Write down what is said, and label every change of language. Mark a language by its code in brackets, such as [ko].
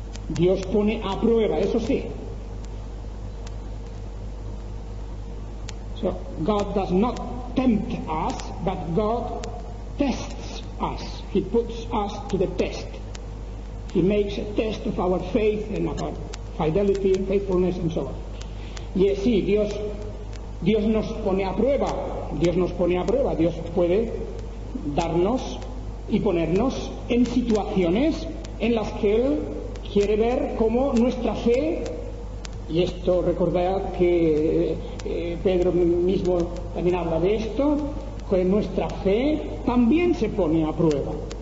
[es] Dios pone a prueba, eso sí. [en] So God does not tempt us, but God tests us. He puts us to the test. He makes a test of our faith and of our fidelity, faithfulness, and so on. [es] Y sí, Dios nos pone a prueba. Dios puede darnos y ponernos en situaciones en las que Él quiere ver cómo nuestra fe, y esto recordad que Pedro mismo también habla de esto, que nuestra fe también se pone a prueba.